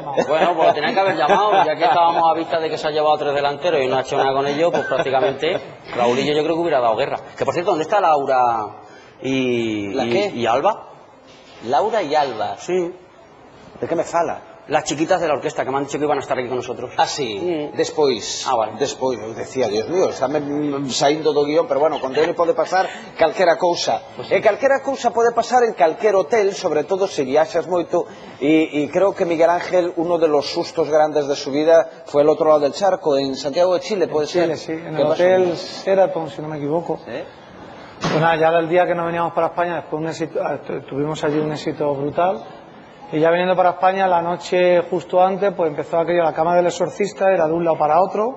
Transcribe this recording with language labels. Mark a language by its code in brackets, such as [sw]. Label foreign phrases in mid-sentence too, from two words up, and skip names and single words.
[es] Bueno, pues lo tenían que haber llamado, ya que estábamos a vista de que se ha llevado 3 delanteros y no ha hecho nada con ellos, pues prácticamente Raúlillo yo creo que hubiera dado guerra. Que por cierto, ¿dónde está Laura y Alba? Laura y Alba. Sí. [gl] De que me fala? [es] Las chiquitas de la orquesta que me han dicho que iban a estar aquí con nosotros. Ah, [gl] sí, despois. [es] Ah, vale. [gl] Despois, eu decía, [es] Dios mío, [gl] está saindo do guión, [es] pero bueno, [gl] con ele pode pasar calquera cousa. E calquera cousa pode pasar en calquer hotel, sobre todo se viaxas moito, e creo que Miguel Ángel, [es] uno de los sustos grandes de su vida fue el otro lado del charco, en Santiago de Chile, ¿puede ser? Sí, en el hotel Sheraton, si no me equivoco. ¿Sí? Pues nada, ya el día que nos veníamos para España, después tuvimos allí un éxito brutal. Y ya viniendo para España, la noche justo antes, pues empezó aquello, la cama del exorcista, era de un lado para otro.